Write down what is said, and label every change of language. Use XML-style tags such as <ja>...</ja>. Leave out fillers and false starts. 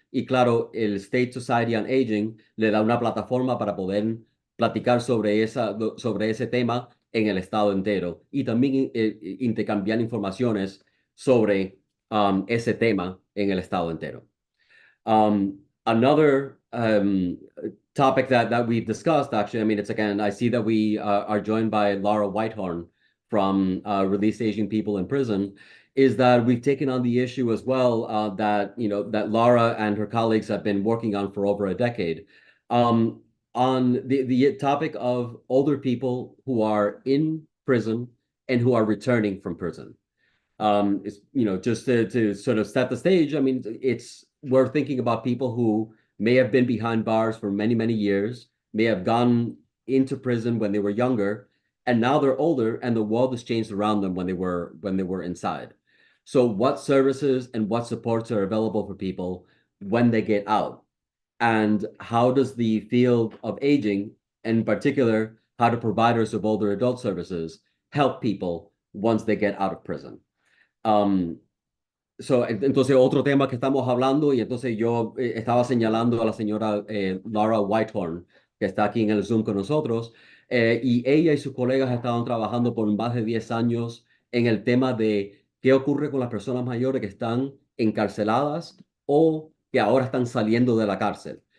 <es>Y claro, el State Society on Aging le da una plataforma para poder platicar sobre ese tema en el estado entero y también intercambiar informaciones sobre ese tema en el estado entero.</es> <en>Another topic that we've discussed, actually, I mean, it's again, I see that we are joined by Laura Whitehorn from Release Asian People in Prison, is that we've taken on the issue as well that Laura and her colleagues have been working on for over a decade. On the topic of older people who are in prison and who are returning from prison. It's, just to sort of set the stage, I mean, we're thinking about people who may have been behind bars for many, many years, may have gone into prison when they were younger, and now they're older and the world has changed around them when they were inside. So what services and what supports are available for people when they get out? And how does the field of aging, in particular, how do providers of older adult services help people once they get out of prison?</en> <es>Entonces, otro tema que estamos hablando, y entonces yo estaba señalando a la señora Laura Whitehorn, que está aquí en el Zoom con nosotros, y ella y sus colegas estaban trabajando por más de 10 años en el tema de qué ocurre con las personas mayores que están encarceladas o que ahora están saliendo de la cárcel.</es>